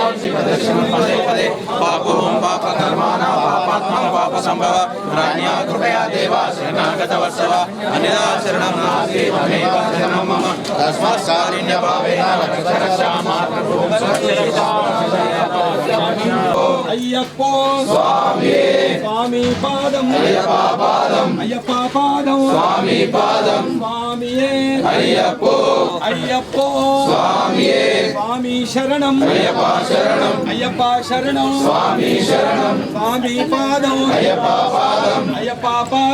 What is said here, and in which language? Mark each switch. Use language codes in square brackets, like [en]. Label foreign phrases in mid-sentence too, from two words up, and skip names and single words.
[sa] शिवदर्शनं पदे पदे पापों पापकर्माणां पापात्मा पापसम्भव राज्ञा कृपया देवा शरणागतवत्सव अन्यदा शरणं नास्ति त्वमेव शरणं मम तस्मात् कारुण्यभावेन [te] అయ్యప్పో స్వామి స్వామి పాదం అయ్యప్ప పాదం అయ్యప్ప పాదం స్వామి పాదం స్వామియే అయ్యప్పో అయ్యప్పో స్వామియే స్వామి శరణం అయ్యప్ప శరణం అయ్యప్ప శరణం స్వామి శరణం స్వామి పాదం అయ్యప్ప పాదం అయ్యప్ప పాదం